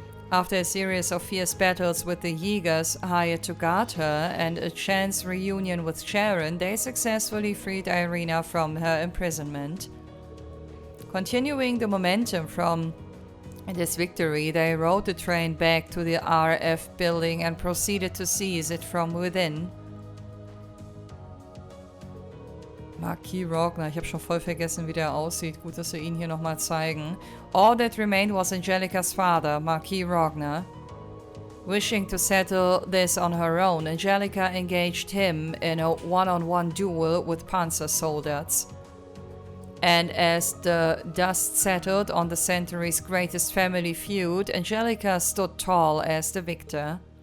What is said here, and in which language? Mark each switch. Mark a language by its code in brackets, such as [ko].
[en] After a series of fierce battles with the Jägers hired to guard her and a chance reunion with Sharon, they successfully freed Irina from her imprisonment. Continuing the momentum from this victory, they rode the train back to the RF building and proceeded to seize it from within. [de] Machias Regnitz, ich habe schon voll vergessen, wie der aussieht. Gut, dass wir ihn hier nochmal zeigen. [en] All that remained was Angelica's father, Machias Regnitz. Wishing to settle this on her own, Angelica engaged him in a one-on-one duel with panzer soldiers. And as the dust settled on the century's greatest family feud, Angelica stood tall as the victor.